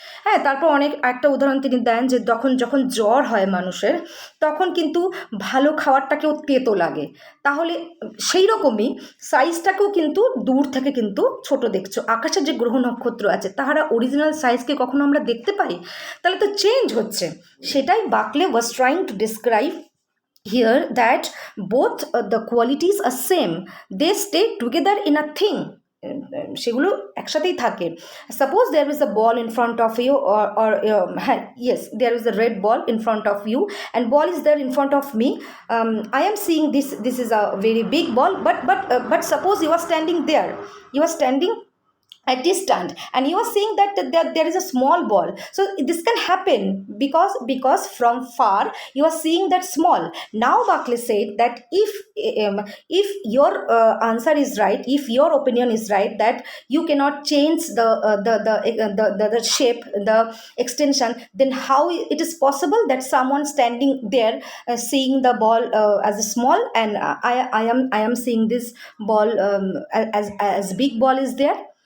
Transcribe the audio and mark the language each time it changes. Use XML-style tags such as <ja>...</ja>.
<bn>হ্যাঁ, তারপর একটা উদাহরণ তিনি দেন যে যখন জ্বর হয় মানুষের, তখন কিন্তু ভালো খাবারটাকেও তেতো লাগে। তাহলে সেই রকমই সাইজটাকেও কিন্তু দূর থেকে কিন্তু ছোট দেখছো। আকাশের যে গ্রহ নক্ষত্র আছে, তাহারা অরিজিনাল সাইজকে কখনো আমরা দেখতে পাই? তাহলে তো চেঞ্জ হচ্ছে।</bn> <en>সেটাই Berkeley was trying to describe here, that both the qualities are same, they stay together in a thing,</en> <bn>সেগুলো একসাথেই থাকে।</bn> <en>Suppose there is a ball in front of you, or হ্যাঁ, yes, there is a red ball in front of you and ball is there in front of me. I am seeing this is a very big ball, but suppose you are standing there, you are standing at distance, and you are seeing that there is a small ball. So this can happen because from far you are seeing that small. Now Barclay said that if your answer is right, if your opinion is right, that you cannot change the shape, the extension, then how it is possible that someone standing there seeing the ball as a small, and I am seeing this ball as big ball is there?</en>